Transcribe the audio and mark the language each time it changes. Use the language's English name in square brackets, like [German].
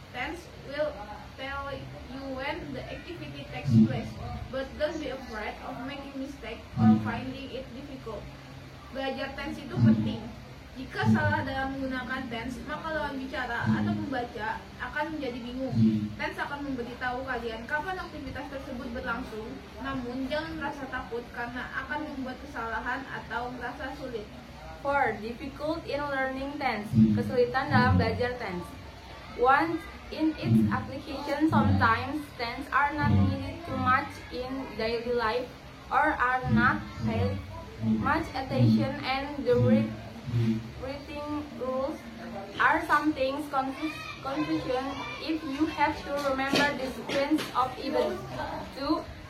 [English] Tense will tell you when the activity takes place, but don't be afraid of making mistake or finding it difficult. [Indonesian] Belajar tense itu penting. Jika salah dalam menggunakan tense, maka lawan bicara atau membaca akan menjadi bingung. Tense akan memberitahu kalian kapan aktivitas tersebut berlangsung, namun jangan merasa takut karena akan membuat kesalahan atau merasa sulit. 4. [English] Difficult in learning tense. [Indonesian] Kesulitan dalam belajar tense. 1. [English] In its application, sometimes tense are not needed too much in daily life or are not paid much attention, and the writing rules are sometimes confusion if you have to remember the sequence of events. 2.